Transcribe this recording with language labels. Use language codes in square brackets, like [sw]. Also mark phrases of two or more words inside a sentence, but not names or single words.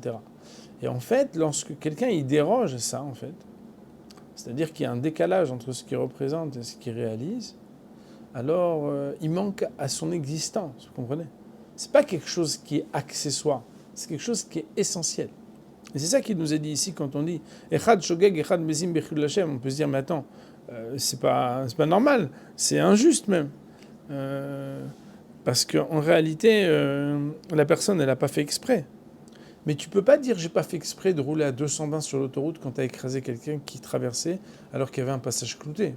[fr] » Et en fait, lorsque quelqu'un il déroge à ça, en fait, c'est-à-dire qu'il y a un décalage entre ce qu'il représente et ce qu'il réalise, alors il manque à son existence, vous comprenez ? C'est pas quelque chose qui est accessoire, c'est quelque chose qui est essentiel. Et c'est ça qu'il nous est dit ici quand on dit [he] אחד שוגג, אחד מזיד בחילול השם. [fr] On peut se dire, mais attends, c'est pas normal, c'est injuste même. Parce qu'en réalité, la personne, elle n'a pas fait exprès. Mais tu peux pas dire j'ai pas fait exprès de rouler à 220 sur l'autoroute quand tu as écrasé quelqu'un qui traversait alors qu'il y avait un passage clouté.